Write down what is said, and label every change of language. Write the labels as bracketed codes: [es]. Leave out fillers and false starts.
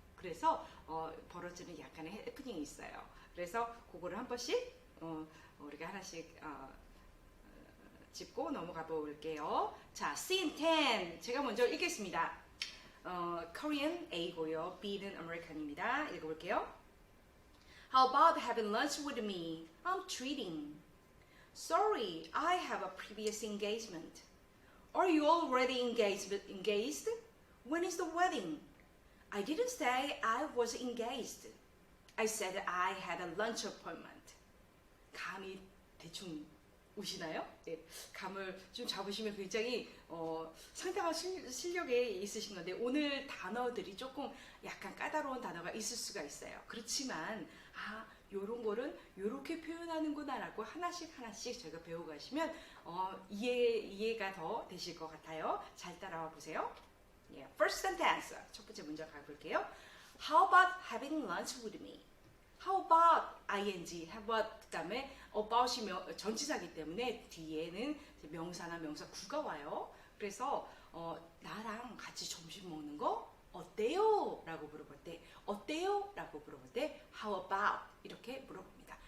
[ko] 그래서 벌어지는 약간의 해프닝이 있어요. 그래서 그거를 한 번씩 우리가 하나씩 짚고 넘어가 볼게요. 자, scene 10 제가 먼저 읽겠습니다. Korean A고요. B는 American입니다. 읽어볼게요. [en] How about having lunch with me? I'm treating. Sorry, I have a previous engagement. Are you already engaged? When is the wedding? I didn't say I was engaged. I said I had a lunch appointment. [ko] 감이 대충 오시나요? 네, 감을 좀 잡으시면 굉장히 상당한 실력이 있으신 건데 오늘 단어들이 조금 약간 까다로운 단어가 있을 수가 있어요. 그렇지만 요런 거는 요렇게 표현하는구나 라고 하나씩 저희가 배워가시면 이해가 더 되실 것 같아요. 잘 따라와 보세요. [en] Yeah. First sentence. [ko] 첫 번째 문장 가볼게요. [en] How about having lunch with me? How about ing, how about [ko] 그 다음에 about이 전치사기 때문에 뒤에는 명사나 명사 구가 와요. 그래서 나랑 같이 점심 먹는 거 어때요? 라고 물어볼 때 어때요? 라고 물어볼 때 how about 이렇게 물어봅니다.